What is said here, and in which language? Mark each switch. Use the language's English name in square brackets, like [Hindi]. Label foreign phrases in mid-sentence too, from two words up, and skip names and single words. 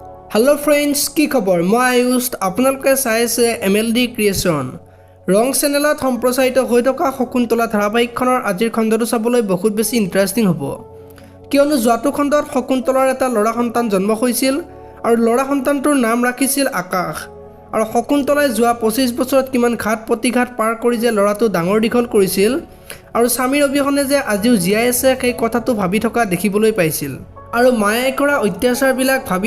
[English] hello friends [Assamese] কি খবৰ মই আয়ুষ আপলোকে চাইছে MLD ক্ৰিয়েশ্যন ৰং চেনেলত सम्प्रचारित হৈ থকা শকুন্তলা ধাৰাবাহিকখনৰ আজিৰ খণ্ডটো চাবলৈ বহুত বেছি ইন্টাৰেষ্টিং হ'ব কিয়নো যোৱাটো খণ্ডত শকুন্তলাৰ এটা ল'ৰা সন্তান জন্ম হৈছিল আৰু ল'ৰা সন্তানটোৰ নাম ৰাখিছিল আকাশ আৰু শকুন্তলাই যোৱা 25 বছৰত কিমান ঘাত প্ৰতিঘাত পাৰ কৰি যে ল'ৰাটো ডাঙৰ দীঘল কৰিছিল আৰু স্বামীৰ অবিহনে যে আজিও জীয়াই আছে সেই কথাটো ভাবি থকা দেখিবলৈ পাইছিল আৰু মায়াই কৰা অত্যাচাৰবিলাক ভাবি